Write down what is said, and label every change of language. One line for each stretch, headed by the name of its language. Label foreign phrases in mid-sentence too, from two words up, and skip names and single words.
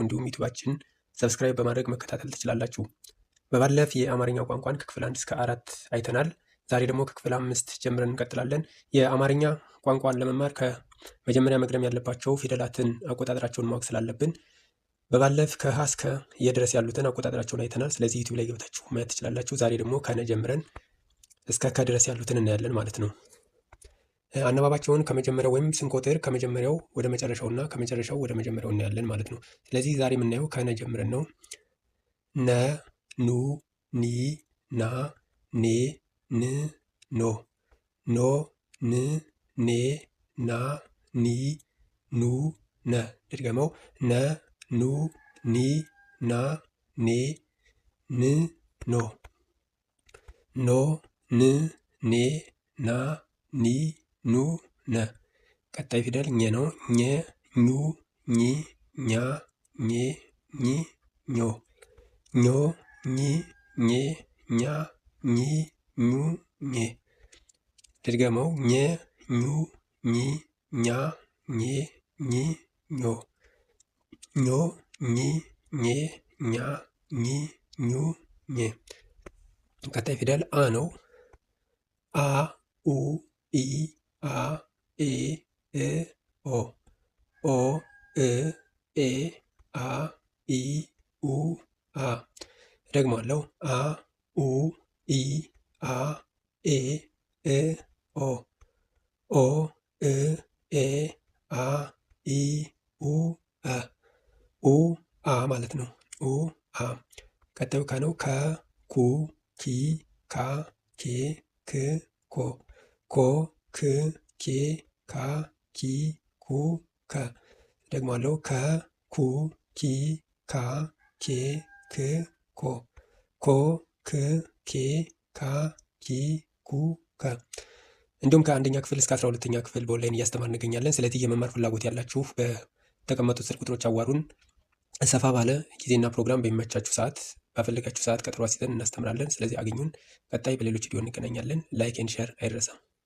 Amharic: እንዲሁም ዩቲዩባችን ሰብስክራይብ በማድረግ መከታተል ትችላላችሁ። በባለፍ የአማርኛ ቋንቋን ከክፍል 1 እስከ 4 አይተናል። ዛሬ ደግሞ ከክፍል 5 ጀምረን እንቀጥላለን። የአማርኛ ቋንቋን ለመማር ከመጀመሪያ መቅደም ያለባቸው ፊደላትን አቆጣጠራቸውን ማወቅ ስላለብን በባለፍ ከሀ እስከ የ ድረስ ያሉትን አቆጣጠራቸውን አይተናል። ስለዚህ ዩቲዩብ ላይ ገብታችሁ ማየት ትችላላችሁ። ዛሬ ደግሞ ከነ ጀምረን እስከ ከ ድረስ ያሉትን እናያለን ማለት ነው። አነባባቸውን ከመጀመሪያው ወይም ስንቆጥር ከመጀመሪያው ወደ መጨረሻውና ከመጨረሻው ወደ መጀመሪያው እናያለን ማለት ነው። ስለዚህ ዛሬ የምናየው ከነ ጀምረን ነው። ነ፣ ኑ፣ ኒ፣ ና፣ ኔ፣ ን፣ ኖ፣ ኖ፣ ን፣ ኔ፣ ና፣ ኒ፣ ኑ፣ ነ። ድገመው። ነ፣ ኑ፣ ኒ፣ ና፣ ኔ፣ ን፣ ኖ፣ ኖ፣ ን፣ ኔ፣ ና፣ ኒ፣ ኑ፣ ነ። ቀጣይ ፊደል ኘ ነው። ኘ፣ ኙ፣ ኚ፣ ኛ፣ ኜ፣ ኚ፣ ኞ፣ ኞ፣ ኚ፣ ኜ፣ ኛ፣ ኚ፣ ኙ፣ ኜ። ድገመው። ኘ፣ ኙ፣ ኚ፣ ኛ፣ ኜ፣ ኚ፣ ኞ፣ ኞ፣ ኚ፣ ኜ፣ ኛ፣ ኚ፣ ኙ፣ ኜ። ቀጣይ ፊደል አ ነው። አ፣ ኡ፣ ኢ፣ አ፣ ኤ፣ እ፣ ኦ፣ ኦ፣ እ፣ ኤ፣ አ፣ ኢ፣ ኡ፣ አ። ደግሞአለው። አ፣ ኡ፣ ኢ፣ አ፣ ኤ፣ እ፣ ኦ፣ ኦ፣ እ፣ ኤ፣ አ፣ ኢ፣ ኡ፣ አ። ኡ፣ አ ማለት ነው። ኡ፣ አ። ቀጣዩ ከ ነው። ከ፣ ኩ፣ ኪ፣ ካ፣ ኬ፣ ክ፣ ኮ፣ ኮ፣ ክ፣ ኬ፣ ካ፣ ኪ፣ ኩ፣ ከ። ደግሞአለው። ከ፣ ኩ፣ ኪ፣ ካ፣ ኬ፣ ክ፣ ኮ፣ ኮ፣ ክ፣ ኬ፣ ካ፣ ኪ፣ ኩ፣ ከ። እንዲሁም ከአንደኛ ክፍል እስከ 12ኛ ክፍል በኦንላይን እያስተማር እንገኛለን። ስለዚህ የመማር ፍላጎት ያላችሁ በተቀመጡት ስልክ ቁጥሮች አዋሩን። ሰፋ ባለ ጊዜና ፕሮግራም በሚመቻችሁ ሰዓት ባፈለጋችሁ ሰዓት ቀጠሮ አስይዘን እናስተምራለን። ስለዚህ አግኙን። ቀጣይ በሌሎች ቪዲዮ እንገናኛለን።
English: like and share
Amharic: አይረሳም።